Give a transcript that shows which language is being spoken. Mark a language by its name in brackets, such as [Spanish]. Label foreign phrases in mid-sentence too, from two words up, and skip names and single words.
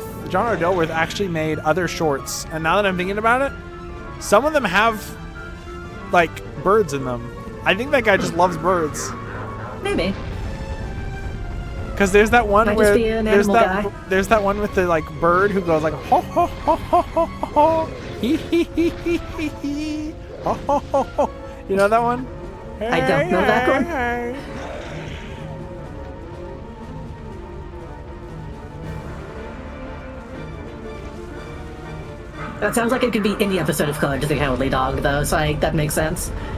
[English] Dilworth actually made other shorts, and now that I'm thinking about it, some of them have like birds in them. I think that guy just loves birds. Maybe. Because there's that one Might where just be an animal guy. there's that one with the like bird who goes like ho ho ho ho ho ho hee hee hee hee hee hee ho ho ho ho. You know that one? I don't know that one. Hey. That sounds like it could be any episode of Courage the Cowardly Dog, though, so that makes sense.